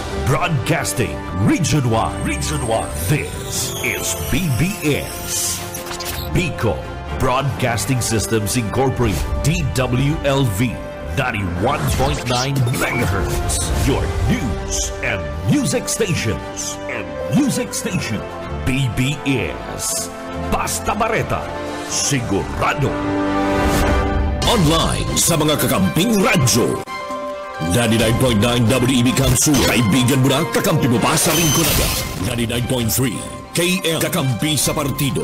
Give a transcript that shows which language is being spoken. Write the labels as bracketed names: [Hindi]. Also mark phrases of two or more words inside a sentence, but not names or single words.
[English] Broadcasting Region 1. Region 1. This is BBS. Bicol Broadcasting Systems Incorporated. DWLV 91.9 megahertz. Your news and music stations. [Bikol] BBS. Basta Bareta. Sigurado. Online sa mga kakamping radyo. 99.9 WEB Kamsu, kaibigan mo na, kakampi mo pa sa Rinconada. 99.3 KM, kakampi sa partido.